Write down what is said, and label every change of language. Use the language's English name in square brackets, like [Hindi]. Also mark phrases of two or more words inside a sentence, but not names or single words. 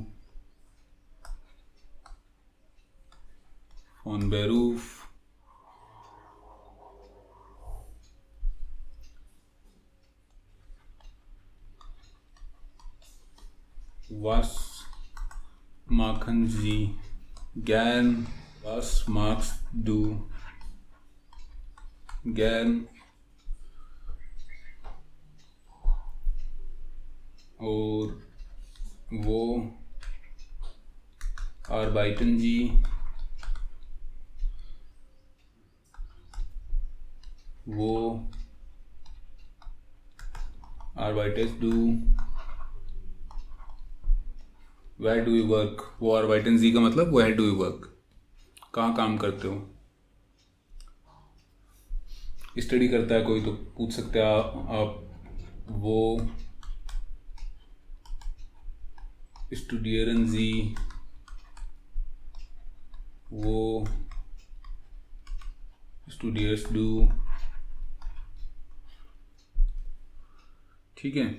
[German] von Beruf, was machen Sie gern, was magst du gern। [Hindi] और वो [German] arbeiten Sie, [Hindi] वो [German] arbeitest du, [English] where do you work, [Hindi] वो [German] arbeiten Sie [Hindi] का मतलब [English] where do you work, [Hindi] कहाँ काम करते हो। स्टडी करता है कोई तो पूछ सकते हैं आप वो [German] studieren Sie, wo studierst du, [Hindi] ठीक है।